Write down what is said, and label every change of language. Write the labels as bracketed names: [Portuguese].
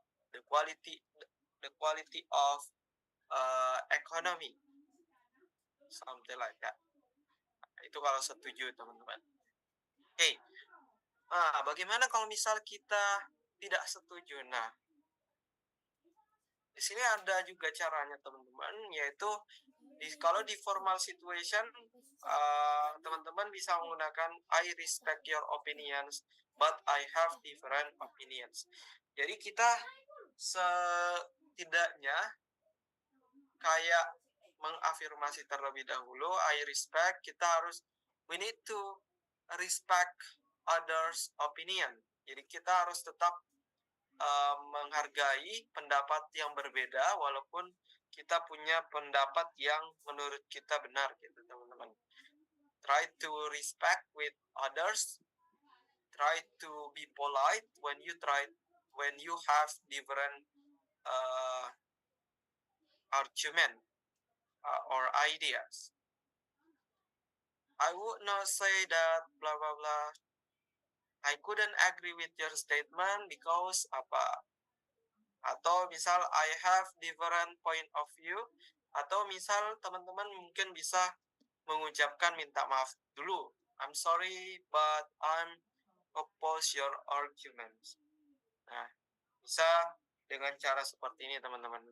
[English] The quality of economy, something like that. [Indonesian] Itu kalau setuju teman-teman. Oke. Nah, bagaimana kalau misal kita tidak setuju? Nah, di sini ada juga caranya teman-teman, yaitu kalau di formal situation teman-teman bisa menggunakan [English] I respect your opinions, but I have different opinions. [Indonesian] Jadi kita setidaknya kayak mengafirmasi terlebih dahulu, [English] I respect, we need to respect others' opinion. [Indonesian] Jadi kita harus tetap menghargai pendapat yang berbeda walaupun kita punya pendapat yang menurut kita benar gitu teman-teman. [English] Try to respect with others. Try to be polite when you have different argument or ideas. I would not say that blah blah blah. I couldn't agree with your statement because [Indonesian] apa? Atau misal [English] I have different point of view, [Indonesian] atau misal teman-teman mungkin bisa mengucapkan minta maaf dulu. [English] I'm sorry but I'm oppose your arguments. [Indonesian] Nah, bisa dengan cara seperti ini teman-teman.